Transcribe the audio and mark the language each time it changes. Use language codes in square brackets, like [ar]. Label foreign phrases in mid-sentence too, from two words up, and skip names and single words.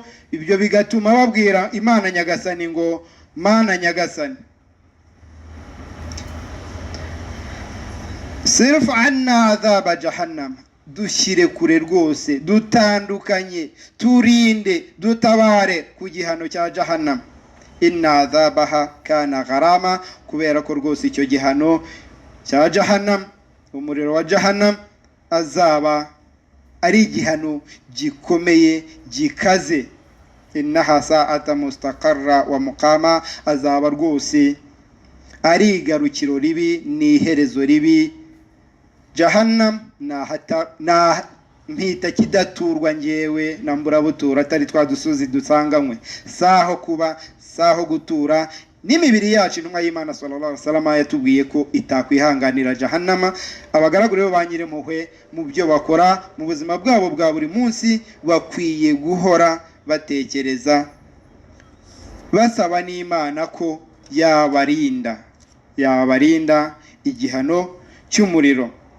[rw] Ibyo bigatuma babwira Imana Nyagasani ngo Mana Nyagasani, [ar] اصرف عنا عذاب جهنم, [rw] dushyire kure rwose, dutandukanye, turinde, dutabare ku gihano cya Jahannam. [ar] إن عذابها كان غراما, [rw] kubera ko rwose icyo gihano cya Jahannam, umuriro wa Jahannam, azaba ari igihano gikomeye gikaze. [ar] إنها ساءت مستقرا ومقاما, [rw] azaba rwose ari igarukiro ribi n'iherezo ribi. Jahannam na mpita kidaturwa ngewe na mburabutura, atari twa dusozi dusanganywe, saho kuba, saho gutura. N'imibiri yacu intumwa y'Imana [ar] صلى الله عليه وسلم [rw] yatubwiye ko itakwihanganira Jahannama. Abagaragu rero ba Nyir'impuhwe mu byo bakora mu buzima bwabo bwa buri munsi, bakwiye guhora batekereza, basaba n'Imana ko yabarinda igihano cy'umuriro.